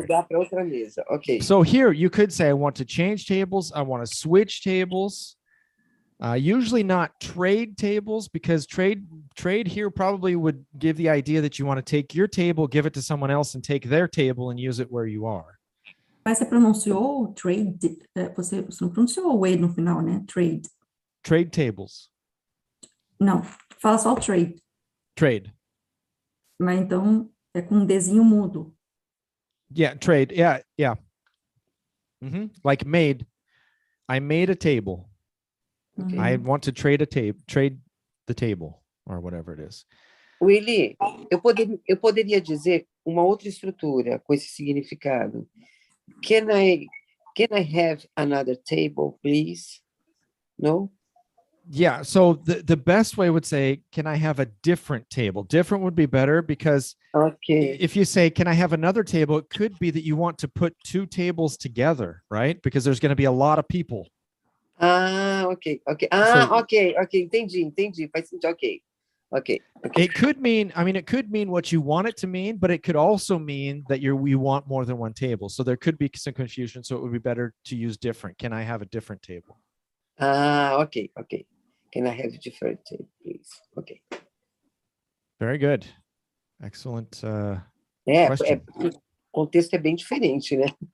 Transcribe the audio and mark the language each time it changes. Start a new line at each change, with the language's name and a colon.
Portuguese: mudar para outra mesa. Ok.
English: So here you could say, I want to change tables. I want to switch tables. Usually not trade tables, because trade here probably would give the idea that you want to take your table, give it to someone else, and take their table and use it where you are.
Portuguese: Mas você pronunciou trade, você não pronunciou o E no final, né?
English: Trade. Trade tables.
Portuguese: Não, fala só o trade.
English: Trade.
Portuguese: Mas então é com um Dzinho mudo.
English: Yeah, trade. Yeah, yeah. Like made. I made a table. Ok. I want to trade the table, or whatever it is.
Portuguese: Willy, eu poderia dizer uma outra estrutura com esse significado.
English: Can I have another table, please? No? Yeah, so the best way would say, can I have a different table? Different would be better, because Ok. if you say, can I have another table, it could be that you want to put two tables together, right? Because there's going to be a lot of people. Ah, ok. So-
Portuguese: ok. Entendi. Faz sentido. Ok.
English: It could mean, it could mean what you want it to mean, but it could also mean that you want more than one table. So there could be some confusion. So it would be better to use different. Can I have a different table? Ah, ok. Can I have a different table, please? Ok. Very good. Excellent.
Portuguese: Porque o contexto é bem diferente, né?